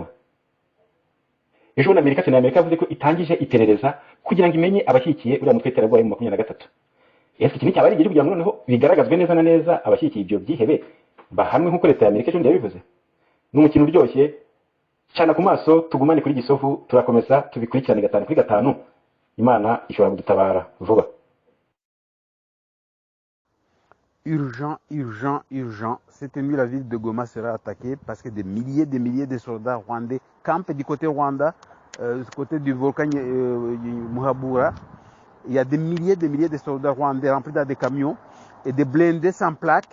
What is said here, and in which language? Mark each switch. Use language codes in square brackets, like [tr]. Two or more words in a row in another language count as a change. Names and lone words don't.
[rw] Ejo na Amerika yavuze ko itangije iperereza kugira ngo imenye abashyikiye uriya mutwe w'iterabwoba mu 23. Ese iki cyaba ari igihe kugira ngo noneho bigaragazwe neza na neza abashyikiye ibyo byihebe bahamwe nkuko leta ya Amerika ejo yabivuze. N'umukino uryoshye cyane ku maso, tugumane kuri Gisovu, turakomeza tubikurikirane 5 kuri 5. Imana ishobora kudutabara vuba. [fr] Urgent. Cette nuit, la ville de Goma sera attaquée parce que des milliers de soldats rwandais campent du côté Rwanda, du côté du volcan Muhabura. Il y a des milliers de soldats rwandais remplis dans des camions et des blindés sans plaques.